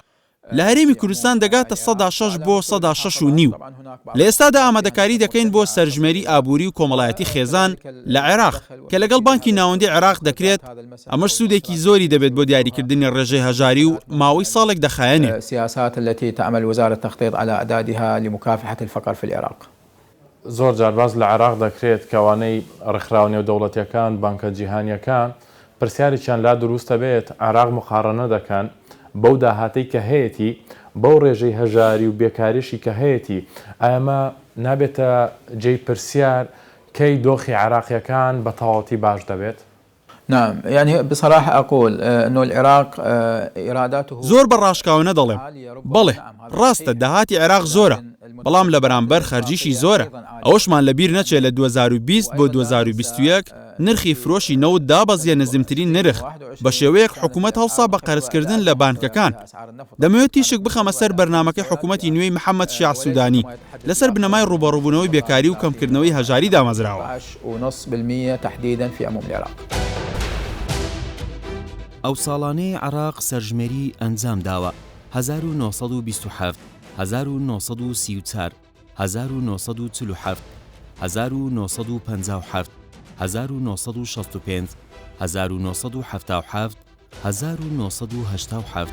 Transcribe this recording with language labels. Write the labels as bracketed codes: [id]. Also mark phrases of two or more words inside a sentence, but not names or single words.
[ckb] لە هەرێمی کوردستان دەگاتە 106 بۆ 106.5. لە ئێستادا ئامادەکاری دەکەین بۆ سەرژمێری ئابووری و کۆمەڵایەتی خێزان لە عێراق کە لەگەڵ بانکی ناوەندی عێراق دەکرێت. ئەمەش سوودێکی زۆری دەبێت بۆ دیاریکردنی ڕێژەی هەژاری و ماوەی ساڵێک دەخایەنێت. [ar] السياسات التي تعمل وزارة التخطيط على أعدادها لمكافحة الفقر في العراق. [ckb] زۆر جار باز لە عێراق دەکرێت کەوانەی ڕێکخراو نێودەوڵەتیەکان، بانکە جیهانیەکان پرسیارێکیان لا دروستە بێت عێراق مقارنە دەکەن بەو داهاتەی کە هەیەی بەو ڕێژەی هەژاری و بێکاریشی کە هەیەی. ئەمە نابێتە جێی پرسیار کەی دۆخی عێراقیەکان بە تەواوەتی باش دەبێت؟ [ar] نعم، يعني بصراحة أقول أنه العراق إيراداته [ckb] زۆر بە ڕاشکاوانە دەڵێم. بەڵێ ڕاستە داهاتی عێراق زۆرە، بەڵام لە بەرامبەر خەرجیشی زۆرە. ئەوەشمان لەبیر نەچێت لە 2020 بۆ 2021 نرخی فرۆشی نەوت دابەزیە نزمترین نرخ بە شێوەیەک حکوومەت هەڵسا بە قەرزکردن لە بانکەکان. دەمەوێت تیشک بخەمە سەر بەرنامەکەی حکوومەتی نوێی محەممەد شیع سوودانی لەسەر بنەمای ڕوبەڕووبوونەوەی بێکاری و کەمکردنەوەی هەژاری دامەزراوە. [ar] 0.5% تحديدا في عموم العراق. [ckb] ئەو ساڵانەی عێراق سەرژمێری ئەنجام داوە 1927، 1934، 1947، 1957، 1965، 1977، 1987.